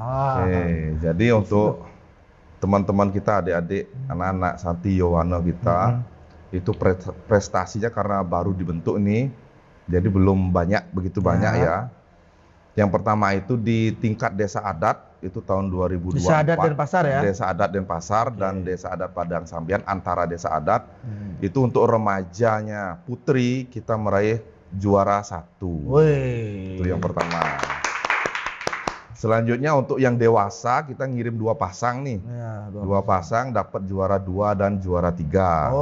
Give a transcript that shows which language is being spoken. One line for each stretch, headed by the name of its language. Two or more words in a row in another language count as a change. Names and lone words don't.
Indonesian: Jadi untuk teman-teman kita, adik-adik, anak-anak Santi Yohane kita, itu prestasinya karena baru dibentuk nih, jadi belum begitu banyak ya. Yang pertama itu di tingkat desa adat, itu tahun 2024. Desa adat Denpasar ya? Desa adat Denpasar dan desa adat Padang Sambian, antara desa adat. Itu untuk remajanya putri kita meraih juara 1. Itu yang pertama. Selanjutnya untuk yang dewasa kita ngirim 2 pasang nih. 2 pasang dapat juara 2 dan juara 3.